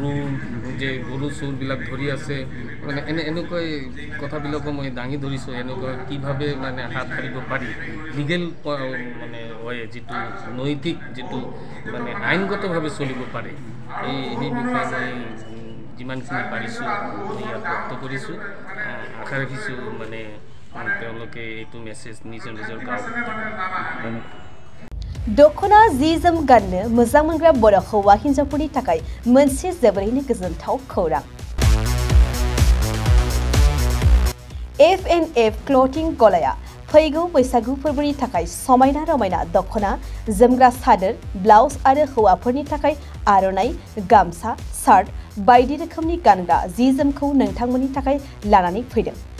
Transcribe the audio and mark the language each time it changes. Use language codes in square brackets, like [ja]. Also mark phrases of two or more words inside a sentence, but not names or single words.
[as] গৰু চোৰবিলাক ধৰি আছে মানে এনেকৈ কথাবিলাকো মই দাঙি ধৰিছোঁ এনেকুৱা কিভাৱে মানে হাত সাৰিব পাৰি লিগেল মানে হয় যিটো নৈতিক যিটো মানে আইনগতভাৱে চলিব পাৰে সেই বিষয়ে মই যিমানখিনি পাৰিছোঁ মই ইয়াত ব্যক্ত কৰিছোঁ আশা ৰাখিছোঁ মানে তেওঁলোকে এইটো মেছেজ নিজৰ গাঁৱত [brx] दखना जि जोम गाननो मोजां मोनग्रा बर' हौवा हिन्जावफोरनि थाखाय मोनसे जोबोरैनो गोजोनथाव खौरां F&F क्लथिं गलाया फैगौ बैसागु फोरबोनि थाखाय समायना रमायना दखना जोमग्रा सादोर ब्लाउज आरो हौवाफोरनि थाखाय आर'नाइ गामसा शार्ट बायदि रोखोमनि गानग्रा जि जोमखौ नोंथांमोननि थाखाय लानानै फैदों